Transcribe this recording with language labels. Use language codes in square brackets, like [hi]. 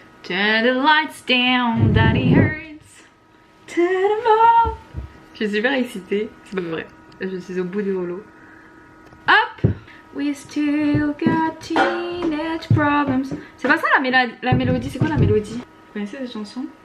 [en] Turn the lights down, daddy hurts. Turn them off. [fr] Je suis super excitée, c'est pas vrai, je suis au bout du rouleau. Hop. [en] We still got teenage problems. [fr] C'est pas ça la mélodie, c'est quoi la mélodie? Vous connaissez cette chanson?